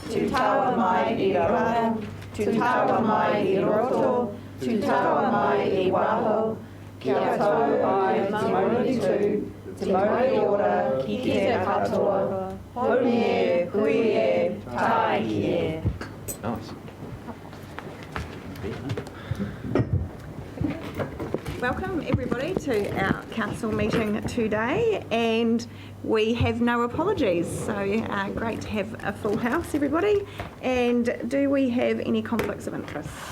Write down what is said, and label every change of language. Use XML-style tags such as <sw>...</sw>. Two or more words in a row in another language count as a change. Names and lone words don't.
<mi>taua mai I runga, tu taua mai I roto, tu taua mai I waho, kia tau ai te mauri tū, te mauri ora ki te katoa, honi e, hui e, tai e.</mi> <en>Nice. Welcome everybody to our council meeting today, and we have no apologies, so great to have a full house everybody. And do we have any conflicts of interest?</en>